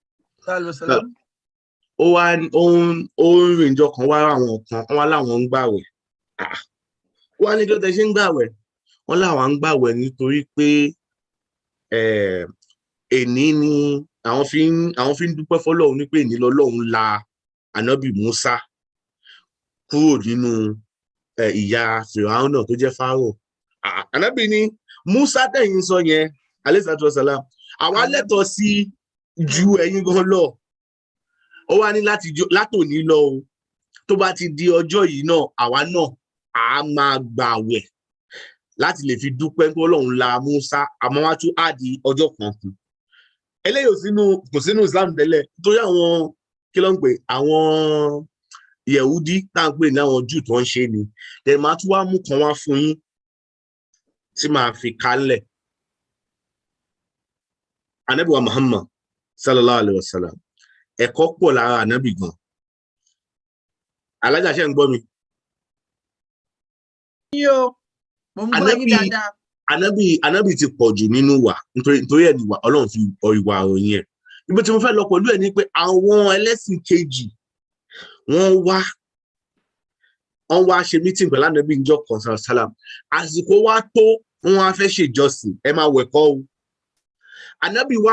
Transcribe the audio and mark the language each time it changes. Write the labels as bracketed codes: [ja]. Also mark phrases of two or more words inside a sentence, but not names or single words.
[yo] ó ń rìn jọ kan wá àwọn kan wọ́n láwọn ń gbàwẹ̀ wọ́n ní kí ló tẹ ṣe ń gbàwẹ̀ wọ́n láwọn ń gbàwẹ̀ nítorí pé èní ni àwọn fi ń dúpẹ́ fọ́lọ́run ní pé èní lọ́lọ́run la ànábì Musa kúrò nínú ìyà Fìràwọn náà tó jẹ́ Fáráò ànábì ni Musa tẹ̀yìn sọ yẹn [ar] عليه الصلاة والسلام [yo] àwa lẹ́tọ̀ọ́ sí ju ẹ̀yin gan lọ ó wá ní látòní lọ o tó bá ti di ọjọ́ yìí náà àwa náà a máa gbààwẹ̀ láti lè fi dúpẹ́ pé Ọlọ́run la Musa àmọ́ wá tún àdí ọjọ́ kan kù eléyìí kò sínú Islam tẹ́lẹ̀ torí àwọn kí ló ń pè àwọn Yẹ̀húdí tá à ń pè ní àwọn Júù tó ń ṣe ni ẹ̀ máa tún wá mú kan wá fún yín tí máa fi kálẹ̀ ànábì wa Muhammad [ar] صلى الله عليه وسلم [yo] ẹ̀kọ́ pọ̀ lára ànábì gan alájà ṣe ń gbọ́ mi. Ànábì ti pọ̀ jù nínú wa nítorí ẹ̀ níwà Ọlọ́run fi ìwà àròyìn ẹ̀ ibi tí mo fẹ́ lọ pẹ̀lú ẹ̀ ni pé àwọn ẹlẹ́sìn kejì wọ́n wá ṣe mítìn pẹ̀lú ànábì níjọ́ kan sàlám àsìkò wá tó wọ́n wá fẹ́ ṣèjọsìn ẹ máa wẹ̀kọ́ o ànábì wá